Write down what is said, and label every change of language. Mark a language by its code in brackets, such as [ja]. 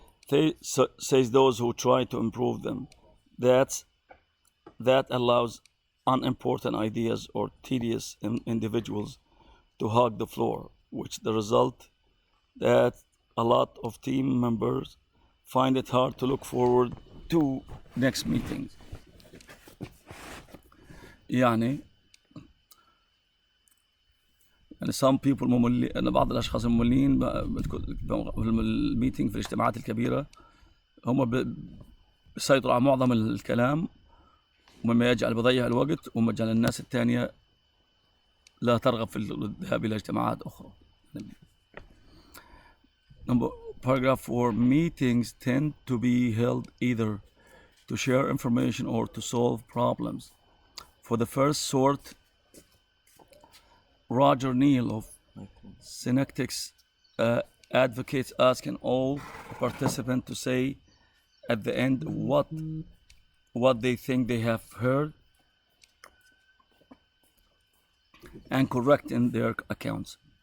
[en] Says those who try to improve them. That allows unimportant ideas or tedious individuals to hog the floor, which the result that a lot of team members find it hard to look forward to next meetings. [ar] يعني [en] some people [ar] مملين، أن بعض الأشخاص المملين في الميتينج، في الاجتماعات الكبيرة، هم بيسيطروا على معظم الكلام، ومما يجعل بيضيع الوقت، وما يجعل الناس الثانية لا ترغب في الذهاب إلى اجتماعات أخرى. [en] Paragraph 4. Meetings tend to be held either to share information or to solve problems. For the first sort, Roger Neal of Synectics advocates asking all participants to say at the end what they think they have heard and correcting their accounts.